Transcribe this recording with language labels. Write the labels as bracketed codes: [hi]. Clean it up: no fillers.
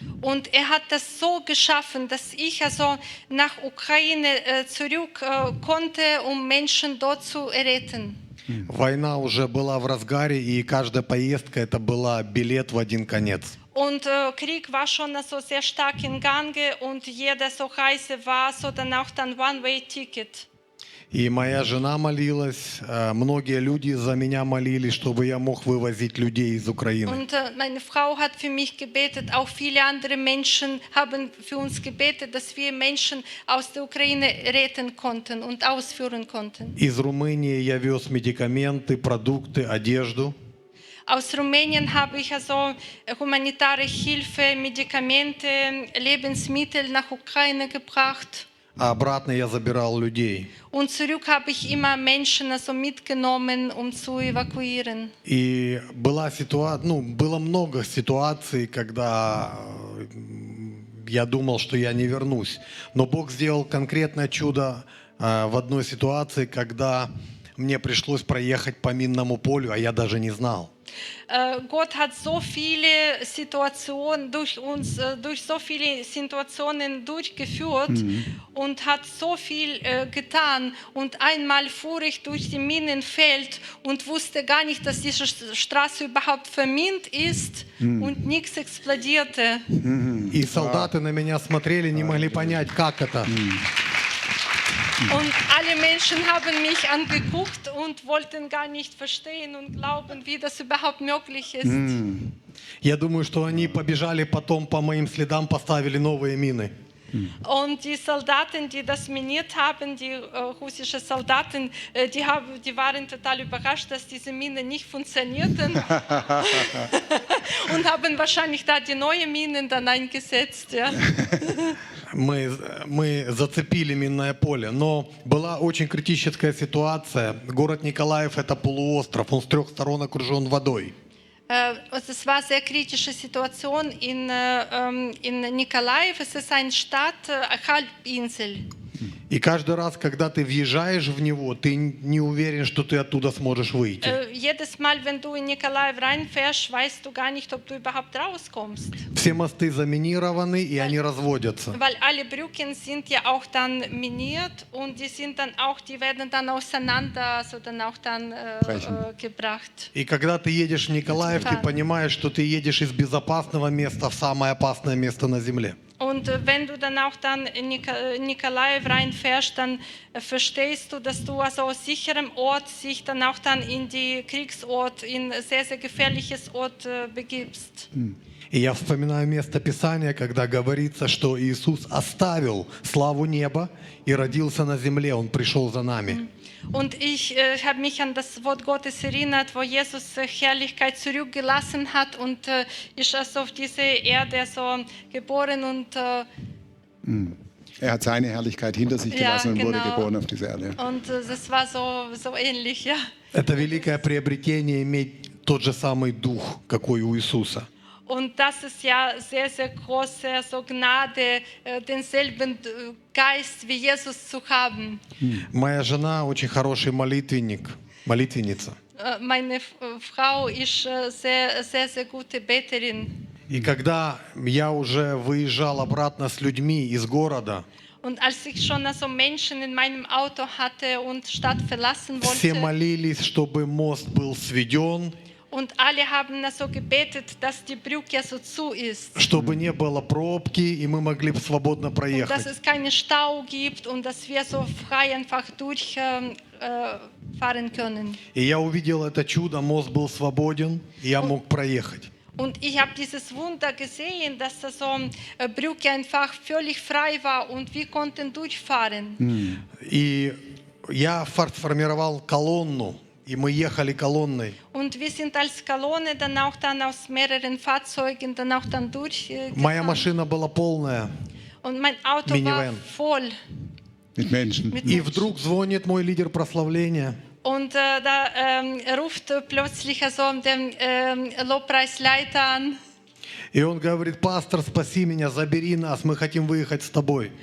[de] Und hat das so geschaffen, dass ich also nach Ukraine zurück konnte, Menschen dort zu erretten. [ru] Война уже была в разгаре, и каждая поездка это был билет в один конец. [de] Und Krieg war schon also sehr stark in Gange und jede so Reise war so dann auch dann One-Way-Ticket. [ru] И моя жена молилась, многие люди за меня молились, чтобы я мог вывозить людей из Украины. [de] Und meine Frau hat für mich gebetet, auch viele andere Menschen haben für uns gebetet, dass wir Menschen aus der Ukraine retten konnten und ausführen konnten. [ru] Из Румынии я вез медикаменты, продукты, одежду. [de] Aus Rumänien habe ich also humanitäre Hilfe, Medikamente, Lebensmittel nach Ukraine gebracht. [ru] А обратно я забирал людей. [de] Und zurück habe ich immer Menschen also mitgenommen, zu evakuieren. [ru] И была ситуация, ну, было много ситуаций, когда я думал, что я не вернусь. Но Бог сделал конкретное чудо в одной ситуации, когда мне пришлось проехать по минному полю, а я даже не знал. [de] Gott hat so viele Situationen durch uns, durch so viele Situationen durchgeführt und hat so viel getan. Und einmal fuhr ich durch die Minenfeld und wusste gar nicht, dass diese Straße überhaupt vermint ist und nichts explodierte. [ru] И солдаты на меня смотрели, не могли понять, как это. [de] Und alle Menschen haben mich angeguckt und wollten gar nicht verstehen und glauben, wie das überhaupt möglich ist. [ru] Я думаю, что они побежали потом по моим следам, поставили новые мины. [de] Und die Soldaten, die das miniert haben, die russischen Soldaten, die waren total überrascht, dass diese Minen nicht funktionierten und haben wahrscheinlich da die neuen Minen dann eingesetzt. [ru] Мы зацепили минное поле, но была очень критическая ситуация. Город Николаев – это полуостров, он с трех сторон окружен водой. [de] Es war sehr kritische Situation in Nikolaev. Es ist ein Stadt, Halbinsel. [ru] И каждый раз, когда ты въезжаешь в него, ты не уверен, что ты оттуда сможешь выйти. [de] Jedes Mal, wenn du in Nikolaev reinfährst, weißt du gar nicht, ob du überhaupt rauskommst. [ru] Все мосты заминированы, и они разводятся. [de] Weil alle Brücken sind ja auch dann miniert und die sind dann auch, die werden dann auseinander, so dann auch dann gebracht. [ru] И когда ты едешь в Николаев, ты понимаешь, что ты едешь из безопасного места в самое опасное место на земле. [de] Und wenn du dann auch dann in Nikolaev reinfährst, dann verstehst du, dass du also aus sicherem Ort sich dann auch dann in die Kriegsort, in sehr, sehr gefährliches Ort begibst. [ru] И я вспоминаю место Писания, когда говорится, что Иисус оставил славу неба и родился на земле, Он пришел за нами. [de] Und ich habe mich an das Wort Gottes erinnert, wo Jesus Herrlichkeit zurückgelassen hat und ist also auf diese Erde so geboren und er hat seine Herrlichkeit hinter sich gelassen, ja, genau. Und wurde geboren auf dieser Erde. Und das war so ähnlich, ja. [ru] Это великое приобретение иметь тот же самый дух, какой у Иисуса. [de] Und das ist ja sehr, sehr große so Gnade, denselben Geist wie Jesus zu haben. [ru] Моя жена очень хороший молитвенник, молитвенница. [de] Meine Frau ist sehr, sehr, sehr gute Beterin. [ru] И когда я уже выезжал обратно с людьми из города, [de] und als ich schon also Menschen in meinem Auto hatte und Stadt verlassen wollte, [ru] все молились, чтобы мост был сведен. [de] Und alle haben also gebetet, dass die Brücke so zu ist. [ru] Чтобы не было пробки и мы могли свободно проехать. [de] Dass es keinen Stau gibt und dass wir so frei einfach durchfahren können. [ru] И я увидел это чудо, мост был свободен, и я мог проехать. [de] Und ich habe dieses Wunder gesehen, dass das so Brücke einfach völlig frei war und wir konnten durchfahren. [ru] И я формировал колонну. И мы ехали колонной. [de] Und wir sind als Kolonne dann auch dann aus mehreren Fahrzeugen dann auch dann durchgefahren. [ru] Моя машина была полная. [de] Und mein Auto minivan. War voll. Mit Menschen. [ru] И вдруг звонит мой лидер прославления. [de] Und da ruft plötzlich also den Lobpreisleiter an. [ru] И он говорит: «Пастор, спаси меня, забери нас, мы хотим выехать с тобой».